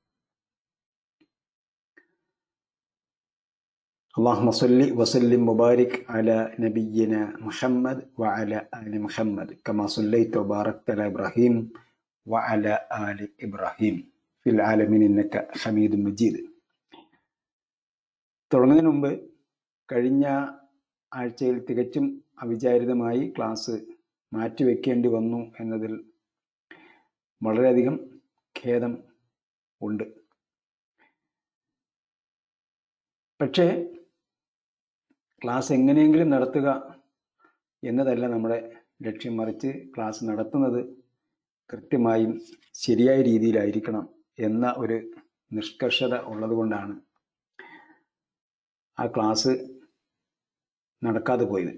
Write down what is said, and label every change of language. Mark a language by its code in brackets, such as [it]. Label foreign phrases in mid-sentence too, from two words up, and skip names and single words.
[ar] اللهم صل وسلم وبارك على نبينا محمد وعلى آل محمد كما صليت وباركت على إبراهيم وعلى آل إبراهيم في العالمين إنك حميد مجيد. [ml] തുടങ്ങുന്നതിന് മുമ്പ് കഴിഞ്ഞ ആഴ്ചയിൽ തികച്ചും അവിചാരിതമായി ക്ലാസ് മാറ്റിവെക്കേണ്ടി വന്നു എന്നതിൽ വളരെയധികം ഖേദം ഉണ്ട്. പക്ഷേ ക്ലാസ് എങ്ങനെയെങ്കിലും നടത്തുക എന്നതല്ല നമ്മുടെ ലക്ഷ്യം, മറിച്ച് ക്ലാസ് നടത്തുന്നത് കൃത്യമായും ശരിയായ രീതിയിലായിരിക്കണം എന്ന ഒരു നിഷ്കർഷത ഉള്ളതുകൊണ്ടാണ് ആ ക്ലാസ് നടക്കാതെ പോയത്.